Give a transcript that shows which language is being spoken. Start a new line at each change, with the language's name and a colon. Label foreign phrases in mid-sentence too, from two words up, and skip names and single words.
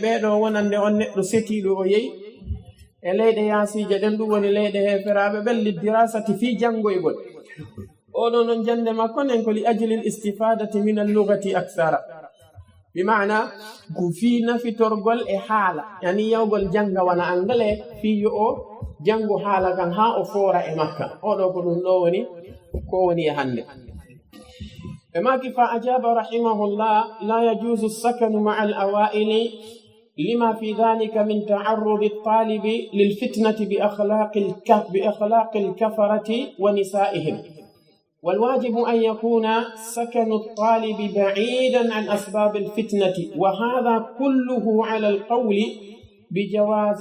Fula: ɓeɗo wonande on neɗɗo setiɗo o yeyi e leyɗe yaasije ɗen ɗum woni leyɗe heferaɓe ɓen liddirasati fi jangoygol oɗo non jande makko nen ko
Arabic: لأجل الاستفادة من اللغة أكثر
Fula: bimana ko fi nafitorgol e haala yani yawgol janga wana angale fi yo o jango haala kan ha o fora e makka oɗo ko ɗum ɗo woni ko woni e hande
Arabic: maki فأجاب رحمه الله لا يجوز السكن مع الأوائل لما في ذلك من تعرض الطالب للفتنة بأخلاق الكفرة ونسائهم والواجب أن يكون سكن الطالب بعيدا عن أسباب الفتنة وهذا كله على القول بجواز